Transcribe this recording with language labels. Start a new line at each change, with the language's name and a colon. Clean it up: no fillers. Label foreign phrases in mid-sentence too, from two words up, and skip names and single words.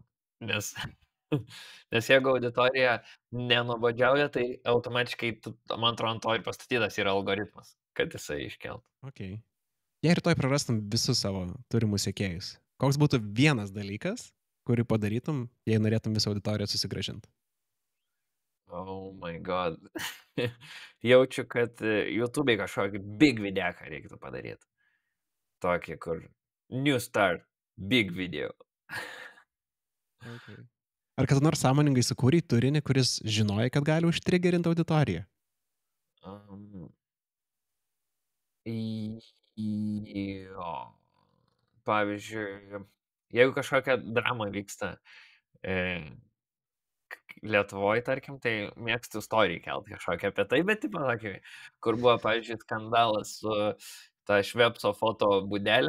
Lithuanian: Nes jeigu auditorija nenuobodžiauja, tai automatiškai, man atrodo, ant to ir pastatytas yra algoritmas, kad jisai iškeltų. Ok. Jei rytoj prarastum visus savo turimus sekėjus, koks būtų vienas dalykas, kurį padarytum, jei norėtum visą auditoriją susigrąžinti?
English: Oh my god.
Lithuanian: Jaučiu, kad YouTube'ai kažkokį big videką reiktų padaryti. Tokį, kur
English: new start, big video.
Lithuanian: Okay. Ar kada nors sąmoningai sukūrei turinį, kuris žinojai, kad gali užtrigerinti auditoriją? Jo. Pavyzdžiui, jeigu kažkokia drama vyksta Lietuvoje, tarkim, tai mėgstu istoriją kelti kažkokią apie tai, bet tipo tokį, kur buvo, pavyzdžiui, skandalas su ta Švepso foto būdelė.